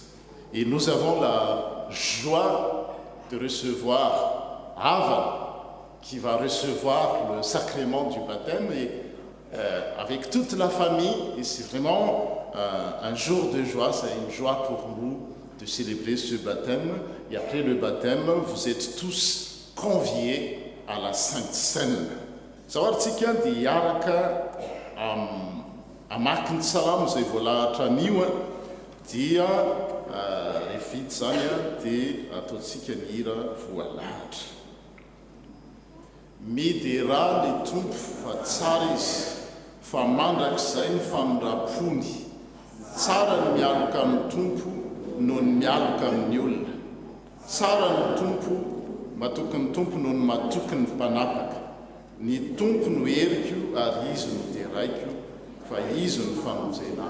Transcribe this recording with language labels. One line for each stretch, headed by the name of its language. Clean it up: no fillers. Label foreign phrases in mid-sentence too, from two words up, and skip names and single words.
French: Et nous avons la joie de recevoir Ava, qui va recevoir le sacrement du baptême. Et avec toute la famille. Et c'est vraiment un jour de joie, c'est une joie pour nous de célébrer ce baptême. Et après le baptême, vous êtes tous conviés à la Sainte Seine.
Malagasy: Zahorantsika dia hiaraka amaky ny salamo izay voalahatra anio dia rehefa zany dia ataontsika ny hira voalahatra. Midera ny tompo fa tsara izy fa mandrakizay ny famindrapony, tsara ny mialoka amin'ny tompo noho ny mialoka amin'ny olona, tsara ny tompo matoky ny tompo noho ny matoky ny mpanapaka, ny tompo no heriko ary izy no teraiko fa izy no famonjena.